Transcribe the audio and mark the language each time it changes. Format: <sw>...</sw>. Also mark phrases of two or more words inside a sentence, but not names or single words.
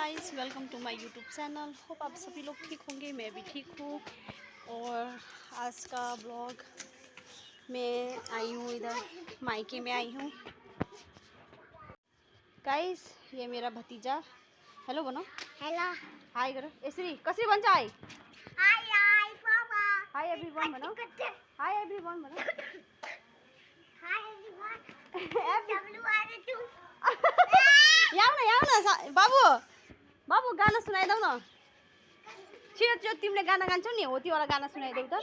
<hi>गाइस,</hi> <en>welcome to my YouTube channel.</en> <hi>होप आप सभी लोग ठीक होंगे, मैं भी ठीक हूँ। और आज का ब्लॉग मैं आई हूँ इधर मायके में आई हूँ। गाइस, ये मेरा भतीजा। हेलो बनो। हेलो। हाय करो।</hi> <ne>यसरी कसरी भन्छ हाय? हाय हाय पापा।</ne> <en>hi everyone</en> <ne>भनो।</ne> <en>hi everyone</en> <ne>भनो।</ne> <en>hi everyone.</en> <ne>याऊ न बाबु बाबु गाना सुनाइदेऊ न। छिटो छिटो तिमीले गाना गान्छौ नि, हो त्यो वाला गाना सुनाइदेऊ त।</ne>